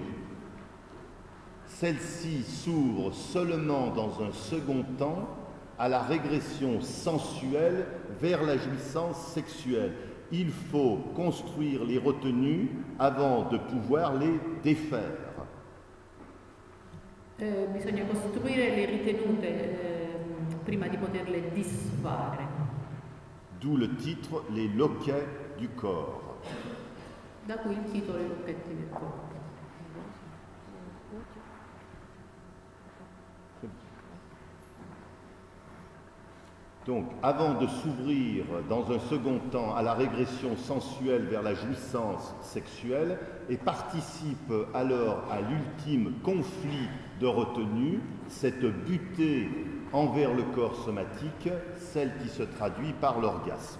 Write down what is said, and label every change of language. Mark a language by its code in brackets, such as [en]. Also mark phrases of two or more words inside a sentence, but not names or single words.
[fr] Celle-ci s'ouvre seulement dans un second temps à la régression sensuelle vers la jouissance sexuelle. Il faut construire les retenues avant de pouvoir les défaire. [it] Bisogna costruire le ritenute prima di poterle disfare. [fr] D'où le titre « Les loquets du corps ». [it] Da cui il titolo I lucchetti del corpo. [fr] Donc, avant de s'ouvrir dans un second temps à la régression sensuelle vers la jouissance sexuelle et participe alors à l'ultime conflit de retenue, cette butée envers le corps somatique, celle qui se traduit par l'orgasme.